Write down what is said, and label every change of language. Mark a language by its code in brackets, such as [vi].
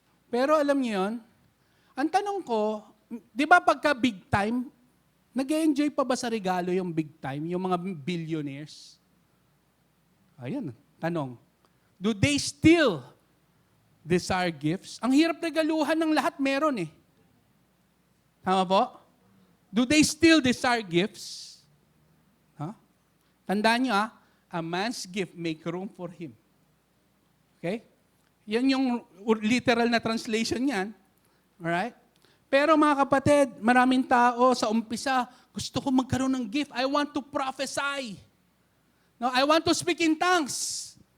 [tl] Pero alam niyo yun, ang tanong ko, di ba pagka big time, nag-enjoy pa ba sa regalo yung big time, yung mga billionaires? Ayun, tanong. [en] Do they still desire gifts? [tl] Ang hirap regaluhan ng lahat meron eh. Tama po? [en] Do they still desire gifts? Huh? [tl] Tandaan nyo [en] a man's gift make room for him. [tl] Okay? Yan yung literal na translation niyan. Alright? Pero mga kapatid, maraming tao sa umpisa, gusto ko magkaroon ng gift. [en] I want to prophesy. No, I want to speak in tongues.